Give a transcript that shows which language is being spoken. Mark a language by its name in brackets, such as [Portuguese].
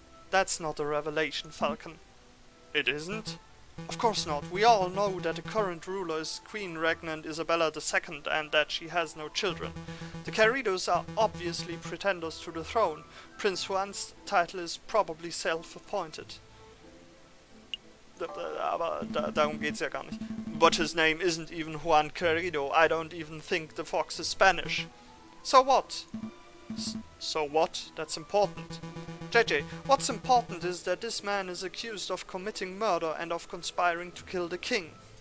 [English] That's not a revelation, Falcon. It isn't? Of course not. We all know that the current ruler is Queen Regnant Isabella II and that she has no children. The Queridos are obviously pretenders to the throne. Prince Juan's title is probably self-appointed. [German] Aber darum geht's ja gar nicht. [English] But his name isn't even Juan Querido. I don't even think the fox is Spanish. So what? So what? That's important. JJ, what's important is that this man is accused of committing murder and of conspiring to kill the king.